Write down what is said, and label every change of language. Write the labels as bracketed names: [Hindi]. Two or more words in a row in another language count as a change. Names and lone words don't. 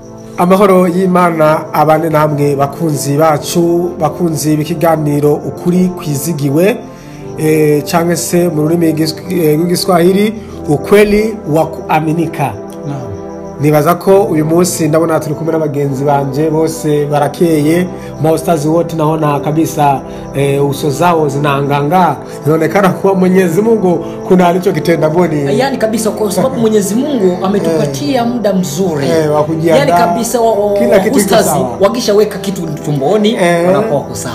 [Rundi] Amahoro y'Imana abane namwe bakunzi bacu, bakunzi b'ikiganiro ukuri kwizigiwe, cyangwa se mu rurimi rw'igiswahili [Swahili] ukweli wa kuaminika. [Rundi] Nibaza ko uyu munsi ndabona turi kumwe n'abagenzi banje bose barakeye, [Swahili] maostazi wote naona kabisa uso zao zinanganga. Inaonekana kuwa Mwenyezi Mungu kuna alichokitenda boni. Yani kabisa kwa sababu Mwenyezi Mungu ametupatia muda mzuri. Yani kabisa kila kitu ustazi wakishaweka kitu tumboni wanakuwa sawa.